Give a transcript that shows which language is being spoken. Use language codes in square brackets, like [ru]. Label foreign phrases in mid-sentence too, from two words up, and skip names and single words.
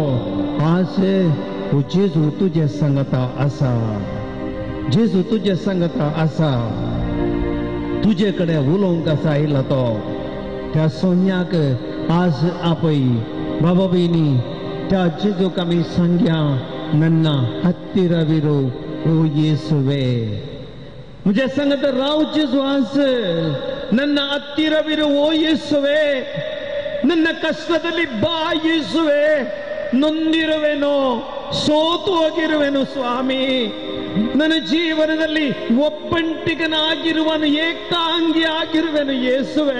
[kok] आज जेजू तुझे सांगता आसा. जेजू तुझे सांगता आसा. तुझे कडेन उलोवंक आसा आयिल्लो तो. त्या सोन्याक आज आपय. बाबा बहिणी, त्या जेजूक आमी सांगया, [kn] ನನ್ನ ಹತ್ತಿರವಿರು ಓ ಯೇಸುವೆ. [kok] मुझे संगत राव जेजू आज [kn] ನನ್ನ ಹತ್ತಿರವಿರು ಓ ಯೇಸುವೆ. ನನ್ನ ಕಷ್ಟದಲ್ಲಿ ಬಾ ಯೇಸುವೆ. ನೊಂದಿರುವೆನು, ಸೋತು ಹೋಗಿರುವೆನು ಸ್ವಾಮಿ. ನನ್ನ ಜೀವನದಲ್ಲಿ ಒಬ್ಬಂಟಿಗನಾಗಿರುವನು, ಏಕಾಂಗಿ ಆಗಿರುವೆನು ಯೇಸುವೆ.